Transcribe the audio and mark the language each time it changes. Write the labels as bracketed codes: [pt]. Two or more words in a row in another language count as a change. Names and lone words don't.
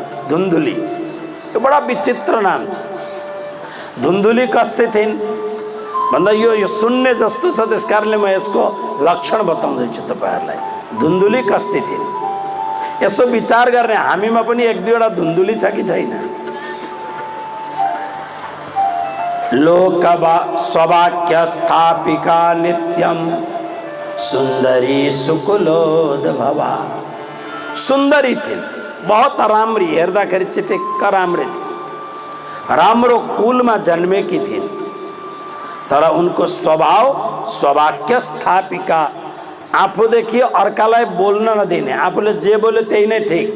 [ne] धुन्धुली यो बडा विचित्र नाम छ। धुन्धुली कस्ते थिइन्? भन्दा यो शून्य जस्तो छ। त्यस कारणले म यसको लक्षण बताउँदैछु तपाईँहरूलाई। धुन्धुली कस्ती थिइन् यसो विचार गर्ने हामीमा पनि एक दुईवटा धुन्धुली छ कि छैन? [sa] लोकवा स्ववाक्य स्थापिका नित्यम सुंदरी सुकुलोद भवा। [ne] सुंदरी थिइन्, बहुत राम्री, हेर्दाखेरि चिटिक्क राम्री थिइन्, राम्रो कुलमा जन्मेकी थिइन्। तर उनको स्वभाव [sa] स्ववाक्य स्थापिका, [ne] आफूदेखि अर्कालाई बोल्न नदिने, आफूले जे बोल्यो त्यही नै ठिक।